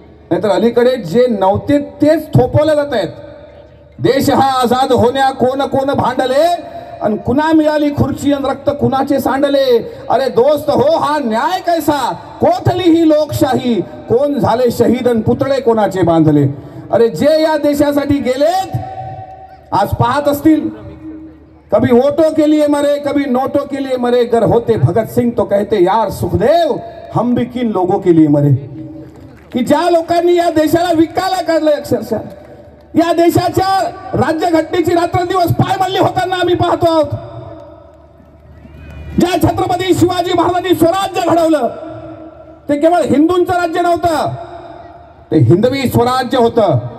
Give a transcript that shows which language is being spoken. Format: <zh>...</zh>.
<mr>नाहीतर अलीकडे जे नव्हते तेच थोपवले जात आहेत. देश हा आझाद होण्या कोण कोण भांडले, आणि कुणा मिळाली खुर्ची आणि रक्त कुणाचे सांडले. अरे दोस्त हो, हा न्याय कैसा, कोठली ही लोकशाही, कोण झाले शहीद आणि पुतळे कोणाचे बांधले. अरे जे या देशासाठी गेलेत आज पाहत असतील,</mr> <hi>कभी वोटों के लिए मरे, कभी नोटों के लिए मरे. गर होते भगत सिंह तो कहते यार सुखदेव, हम भी किन लोगों के लिए मरे.</hi> <mr>की ज्या लोकांनी या देशाला विकायला काढलंय, अक्षरशः या देशाच्या राज्यघटनेची रात्रंदिवस पायमल्ली होताना आम्ही पाहतो आहोत. ज्या छत्रपती शिवाजी महाराजांनी स्वराज्य घडवलं, ते केवळ हिंदूंचं राज्य नव्हतं, ते हिंदवी स्वराज्य होतं.</mr>